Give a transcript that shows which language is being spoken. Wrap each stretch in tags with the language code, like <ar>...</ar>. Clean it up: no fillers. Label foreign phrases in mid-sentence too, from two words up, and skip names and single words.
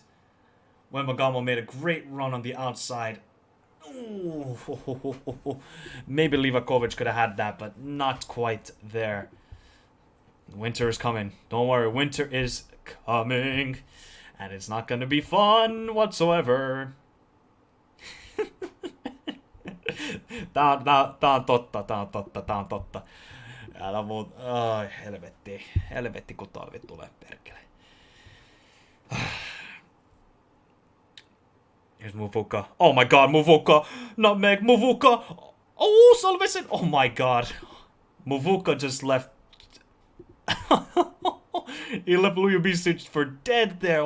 <en>Wembagamo made a great run on the outside. Ooh. Maybe Livakovic could have had that, but not quite there. Winter is coming. Don't worry, winter is coming. And it's not going to be fun whatsoever.</en> <fi>Tää on totta. Älä muut. Ai, helvetti. Helvetti, kun talvi tulee, perkele.</fi> <en>Here's Muvuka. Oh my god, Muvuka! Nutmeg, Muvuka! Oh, Salvesen! Oh my god. Muvuka just left. He left Lujubisic for dead there.</en>